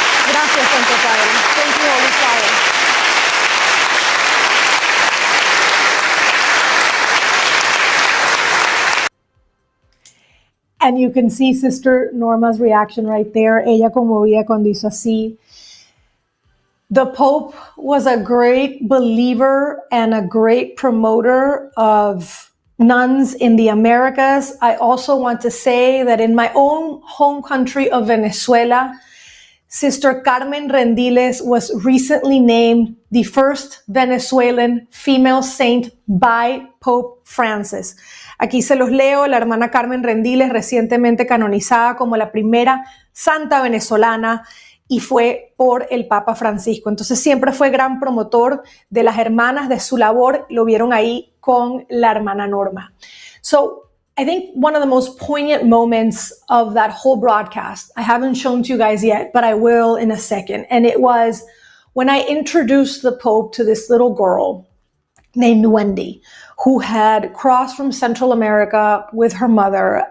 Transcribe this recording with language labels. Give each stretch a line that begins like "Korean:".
Spanish: Gracias, Santo Padre.
English: Thank you, Holy Father. And you can see Sister Norma's reaction right there.
Spanish: Ella conmovida cuando hizo así.
English: The Pope was a great believer and a great promoter of nuns in the Americas. I also want to say that in my own home country of Venezuela, Sister Carmen Rendiles was recently named the first Venezuelan female saint by Pope Francis.
Spanish: Aquí se los leo, la hermana Carmen Rendiles, recientemente canonizada como la primera santa venezolana y fue por el Papa Francisco. Entonces siempre fue gran promotor de las hermanas, de su labor. Lo vieron ahí con la hermana Norma.
English: So I think one of the most poignant moments of that whole broadcast, I haven't shown to you guys yet, but I will in a second. And it was when I introduced the Pope to this little girl named Wendy, who had crossed from Central America with her mother.